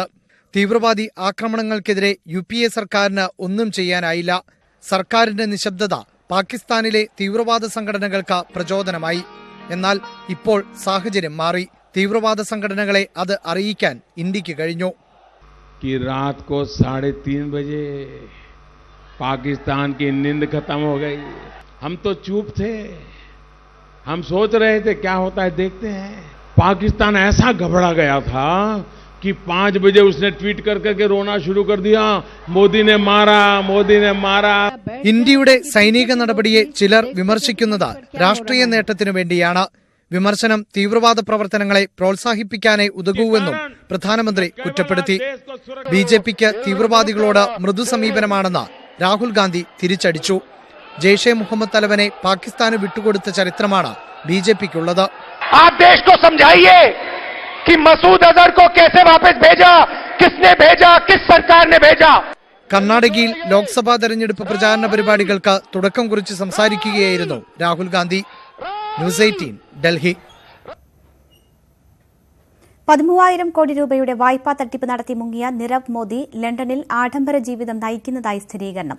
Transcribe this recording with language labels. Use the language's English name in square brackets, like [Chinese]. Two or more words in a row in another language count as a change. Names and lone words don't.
[Malayalam] തീവ്രവാദി ആക്രമണങ്ങൾക്കെതിരെ UPA സർക്കാരിന് ഒന്നും ചെയ്യാനായില്ല. സർക്കാരിന്റെ നിശബ്ദത പാകിസ്ഥാനിലെ തീവ്രവാദ സംഘടനകൾക്ക് പ്രചോദനമായി. എന്നാൽ ഇപ്പോൾ സാഹചര്യം മാറി. തീവ്രവാദ സംഘടനകളെ അത് അറിയിക്കാൻ ഇന്ത്യക്ക് കഴിഞ്ഞു. [Hindi] कि रात को 3:30 बजे पाकिस्तान की नींद खत्म हो गई। हम तो चुप थे, हम सोच रहे थे क्या होता है देखते हैं। पाकिस्तान ऐसा घबरा गया था कि 5 बजे उसने ट्वीट कर करके रोना शुरू कर दिया, मोदी ने मारा, मोदी ने मारा। [Malayalam] ഇന്ത്യയുടെ സൈനിക നടപടിയെ ചിലർ വിമർശിക്കുന്നത് രാഷ്ട്രീയ നേട്ടത്തിനു വേണ്ടിയാണ്. വിമർശനം തീവ്രവാദ പ്രവർത്തനങ്ങളെ പ്രോത്സാഹിപ്പിക്കാനേ ഉതകൂവെന്നും പ്രധാനമന്ത്രി കുറ്റപ്പെടുത്തി. ബിജെപിക്ക് തീവ്രവാദികളോട് മൃദു സമീപനമാണെന്ന് രാഹുൽ ഗാന്ധി തിരിച്ചടിച്ചു. ജെയ്ഷെ മുഹമ്മദ് തലവനെ പാകിസ്ഥാന് വിട്ടുകൊടുത്ത ചരിത്രമാണ് ബിജെപിക്കുള്ളത്. [Hindi] आप देश को समझाइए कि मसूद अजहर को कैसे वापस भेजा, किसने भेजा, किस सरकार ने भेजा. [Malayalam] കർണാടകയിൽ ലോക്സഭാ തെരഞ്ഞെടുപ്പ് പ്രചാരണ പരിപാടികൾക്ക് തുടക്കം കുറിച്ച് സംസാരിക്കുകയായിരുന്നു രാഹുൽ ഗാന്ധി. ന്യൂസ് 18 ഡൽഹി. 13,000 കോടി രൂപയുടെ വായ്പാ തട്ടിപ്പ് നടത്തി മുങ്ങിയ നിരവ് മോദി ലണ്ടനിൽ ആഡംബര ജീവിതം നയിക്കുന്നതായി സ്ഥിരീകരണം.